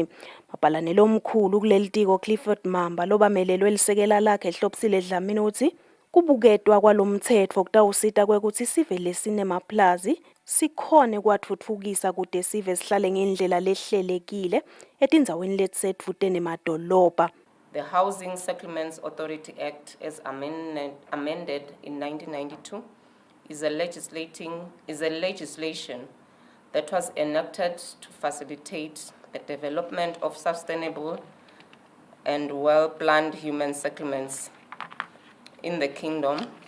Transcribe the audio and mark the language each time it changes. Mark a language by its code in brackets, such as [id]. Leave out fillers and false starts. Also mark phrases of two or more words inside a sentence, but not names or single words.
[ss] Mabhalane lomkhulu kuleli tiko Clifford Mamba lobamelelwe lisekela lakhe Hlophisile Dlamini uthi kubuketwa kwalomtsetfo kutawusita kwekutsi sive lesinemaplazi sikhone kwatfutfukisa kude sive sihlale ngendlela lehlelekile etindzaweni letisedvute nemadolobha. [en] The Housing Settlements Authority Act, as amended in 1992, is a legislation that was enacted to facilitate the development of sustainable and well-planned human settlements in the kingdom.